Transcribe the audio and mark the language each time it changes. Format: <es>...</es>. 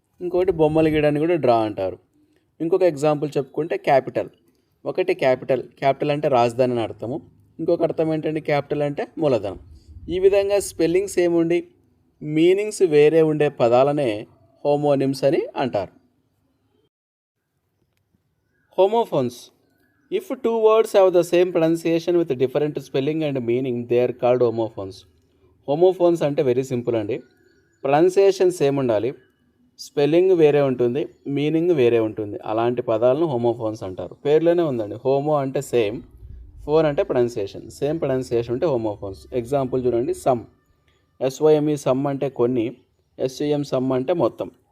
<te>ఇంకొకటి బొమ్మలు గీయడాన్ని కూడా డ్రా అంటారు. ఇంకొక ఎగ్జాంపుల్ చెప్పుకుంటే క్యాపిటల్. ఒకటి క్యాపిటల్ అంటే రాజధాని అని అర్థము. ఇంకొక అర్థం ఏంటంటే క్యాపిటల్ అంటే మూలధనం. ఈ విధంగా స్పెల్లింగ్స్ ఏముండి మీనింగ్స్ వేరే ఉండే పదాలనే హోమోనిమ్స్ అని అంటారు. Homophones.</te> <en>If two words have the same pronunciation with different spelling and meaning, they are called homophones.</en> <te>Homophones అంటే వెరీ సింపుల్ అండి. ప్రొనౌన్సియేషన్ సేమ్ ఉండాలి, స్పెల్లింగ్ వేరే ఉంటుంది, మీనింగ్ వేరే ఉంటుంది. అలాంటి పదాలను హోమోఫోన్స్ అంటారు. పేర్లోనే ఉందండి, హోమో అంటే సేమ్, ఫోన్ అంటే ప్రొనౌన్సియేషన్. సేమ్ ప్రొనౌన్సియేషన్ అంటే హోమోఫోన్స్. ఎగ్జాంపుల్ చూడండి, సమ్. ఎస్ఓఎంఈ సమ్ అంటే కొన్ని, ఎస్యుఎం సమ్ అంటే మొత్తం.</te>